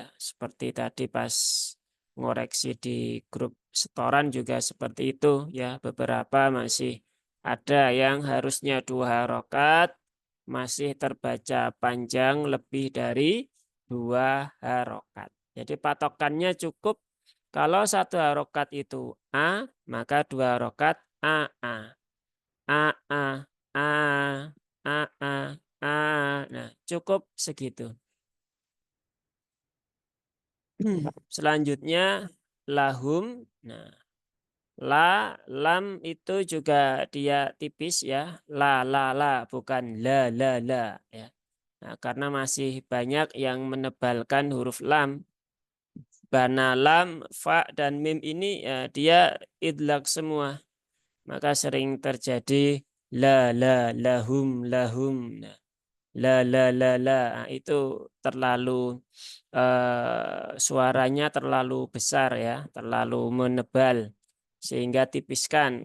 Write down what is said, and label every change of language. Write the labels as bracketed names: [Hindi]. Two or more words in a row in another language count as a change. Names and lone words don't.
[Indonesian] Seperti tadi pas ngoreksi di grup setoran juga seperti itu ya. Beberapa masih ada yang harusnya 2 rakaat masih terbaca panjang lebih dari 2 rakaat. Jadi patokannya cukup kalau 1 rakaat itu A, maka 2 rakaat A, A, A, A, A, A, A, A. Nah, cukup segitu. Selanjutnya lahum. Nah, lam itu juga dia tipis ya. La, bukan la ya. Nah, karena masih banyak yang menebalkan huruf lam. Bana lam, fa dan mim ini ya, dia idlaq semua. Maka sering terjadi lahum. Nah, la. Nah, itu terlalu suaranya terlalu besar ya, terlalu menebal sehingga tipiskan.